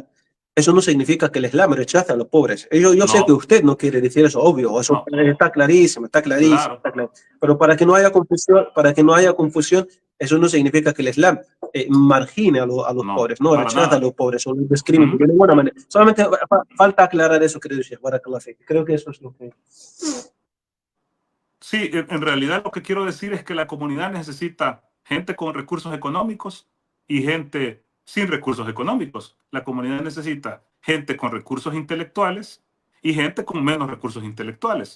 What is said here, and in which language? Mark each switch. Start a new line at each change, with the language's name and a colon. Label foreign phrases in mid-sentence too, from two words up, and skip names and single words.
Spanish: Eso no significa que el Islam rechaza a los pobres. Yo sé que usted no quiere decir eso, obvio, eso está clarísimo, Claro. Pero para que no haya confusión, eso no significa que el Islam margine a los pobres, no rechaza nada. a los pobres o los discrimina de ninguna manera. Solamente falta aclarar eso, querido Sheikh.
Arabic: بارك الله فيك.
Spanish: Creo que eso es lo que... Sí, en realidad lo que quiero decir es que la comunidad necesita gente con recursos económicos y gente sin recursos económicos. La comunidad necesita gente con recursos intelectuales y gente con menos recursos intelectuales.